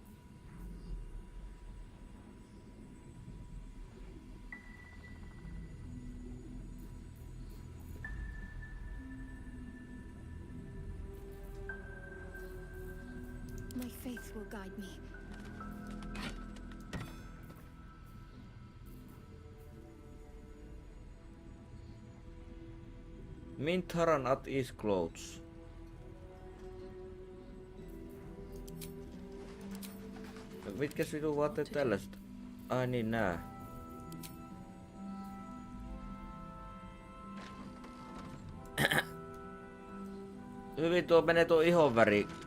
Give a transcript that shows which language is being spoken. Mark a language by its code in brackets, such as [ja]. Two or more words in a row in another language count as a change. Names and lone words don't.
[en] My faith will guide me. Mintaran at his clothes. [fi] Mitkäs vitun vaatteet tällaiset? Ai niin nää. Hyvin tuo menee tuo ihon väri.